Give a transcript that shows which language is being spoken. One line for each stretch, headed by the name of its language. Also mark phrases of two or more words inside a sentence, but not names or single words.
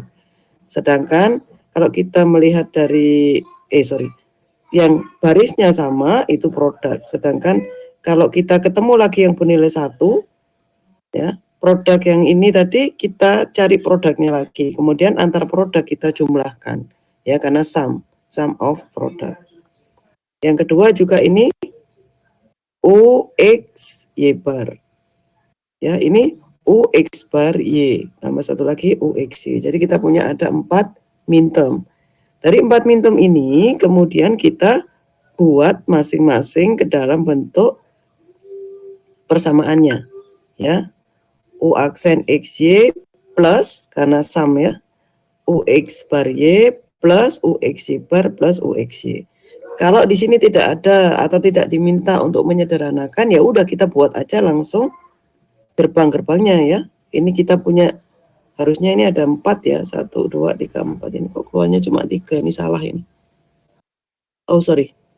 Indonesian: Sedangkan kalau kita melihat dari yang barisnya sama itu produk. Sedangkan kalau kita ketemu lagi yang bernilai 1 ya, produk yang ini tadi kita cari produknya lagi. Kemudian antar produk kita jumlahkan ya, karena
English: sum of product.
Indonesian: Yang kedua juga ini u x y bar. Ya, ini UX bar Y, tambah satu lagi UX Y. Jadi kita punya ada 4 mintem. Dari 4 mintem ini, kemudian kita buat masing-masing ke dalam bentuk persamaannya. Ya, U aksen XY plus, karena sum ya, UX bar Y plus UX Y bar plus UX Y. Kalau di sini tidak ada atau tidak diminta untuk menyederhanakan, ya udah kita buat aja langsung gerbang-gerbangnya ya. Ini kita punya, harusnya ini ada 4 ya, 1, 2, 3, 4. Ini kok keluarnya cuma 3, ini salah ini.
English: Oh sorry.